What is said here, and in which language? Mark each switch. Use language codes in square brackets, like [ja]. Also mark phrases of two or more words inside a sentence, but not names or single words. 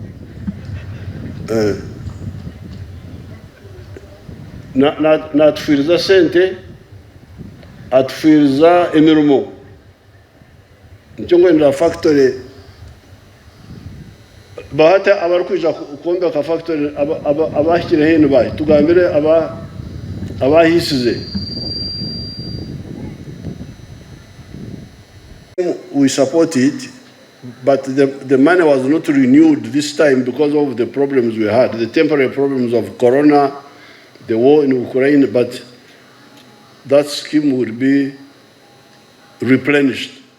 [nyn] natufiriza sente atufiriza emirimo nikyo ngwendera factory bahata abarikwija kwombeka factory abahikire hino bayi tugambire abahisize [en] we support it, but the money was not renewed this time because of the problems we had, the temporary problems of Corona, the war in Ukraine, but that scheme would be replenished.